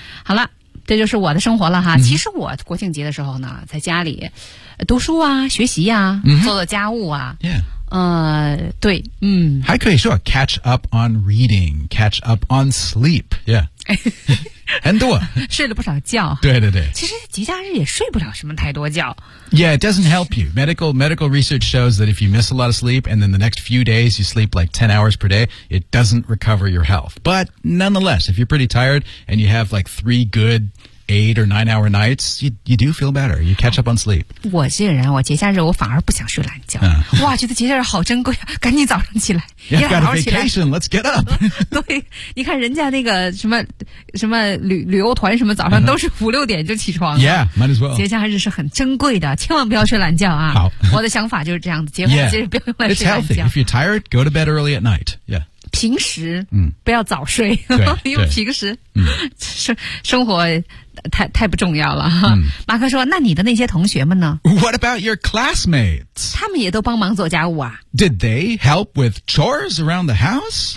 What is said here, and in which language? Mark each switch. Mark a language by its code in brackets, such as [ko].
[zh] 好了这就是我的生活了哈、 [en] mm-hmm. [zh] 其实我国庆节的时候呢在家里读书啊学习啊、 [en] mm-hmm. [zh] 做做家务啊、 [en] yeah. [zh] 对，嗯，还可以说 [en] catch up on reading, catch up on sleep. Yeah. [zh] 很多睡了不少觉。对对对，其实节假日也睡不了什么太多觉。 [en] Yeah, it doesn't help you. Medical research shows that if you miss a lot of sleep and then the next few days you sleep like 10 hours per day, it doesn't recover your health. But nonetheless, if you're pretty tired and you have like 3 good 8 or 9 hour nights, you do feel better. You catch up on sleep. [zh] 我这个人，我节假日我反而不想睡懒觉。哇，觉得节假日好珍贵啊！赶紧早上起来。 [en] Yeah, got a vacation. Let's get up. [zh] 对，你看人家那个什么什么旅游团什么，早上都是5、6点就起床。 [en] Yeah, might as well. [zh] 节假日是很珍贵的，千万不要睡懒觉啊！好，我的想法就是这样子，节假日不要用来睡懒觉。 [en] It's healthy. If you're tired, go to bed early at night. Yeah. [zh] 平时不要早睡，因为平时生活太不重要了。马克说，那你的那些同学们呢？ [en] What about your classmates? [zh] 他们也都帮忙做家务啊。 [en] Did they help with chores around the house?